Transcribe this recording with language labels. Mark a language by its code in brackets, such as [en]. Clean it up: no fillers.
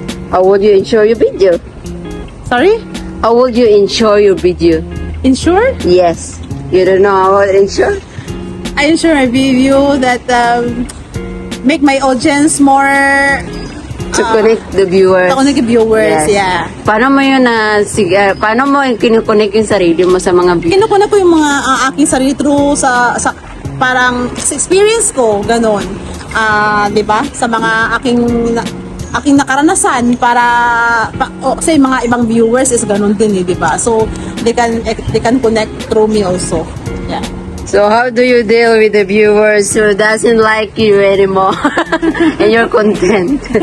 [en] How would you ensure your video? Sorry? How would you ensure your video? Ensure? Yes. You don't know how to ensure? I ensure my video that make my audience more to connect the viewers. To connect the viewers, yes. Yeah. [tl] Paano mo yun paano mo kinukonek yung sarili mo sa mga viewers? Kinukonek ko yung mga aking sarili through sa parang sa experience ko, ganon. 'Di ba? Sa mga aking nakaranasan para sa mga ibang viewers is ganon din, 'di ba? [en] So they can connect through me also. Yeah. So how do you deal with the viewers who doesn't like you anymore and your content?